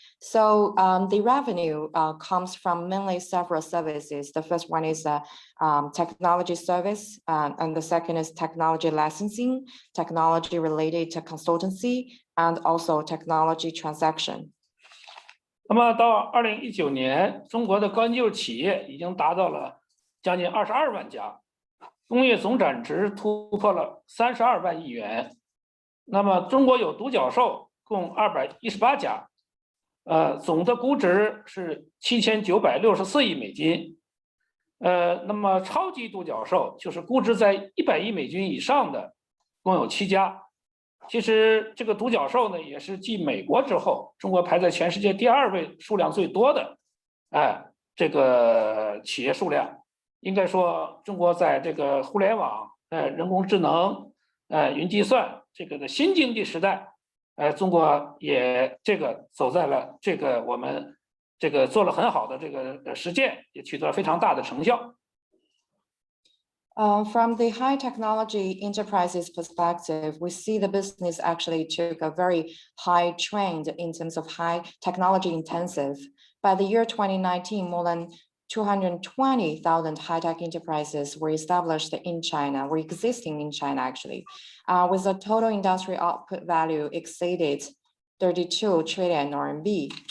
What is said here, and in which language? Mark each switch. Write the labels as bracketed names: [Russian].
[English] So the revenue comes from mainly several services. The first one is technology service, and the second is technology licensing, technology related to consultancy, and also technology transaction. [Chinese] 那么到2019年，中国的高新技术企业已经达到了将近22万家，工业总产值突破了32万亿元。那么中国有独角兽共218家，总的估值是7964亿美金。那么超级独角兽就是估值在100亿美金以上的，共有7家。其实这个独角兽呢，也是继美国之后，中国排在全世界第2位数量最多的，这个企业数量。应该说，中国在这个互联网、人工智能、云计算这个的新经济时代，中国也这个走在了这个我们这个做了很好的这个实践，也取得了非常大的成效。 [English] From the high technology enterprises perspective, we see the business actually took a very high trend in terms of high technology intensive. By the year 2019, more than 220,000 high-tech enterprises were established in China, were existing in China actually, with a total industrial output value exceeded 32 trillion RMB.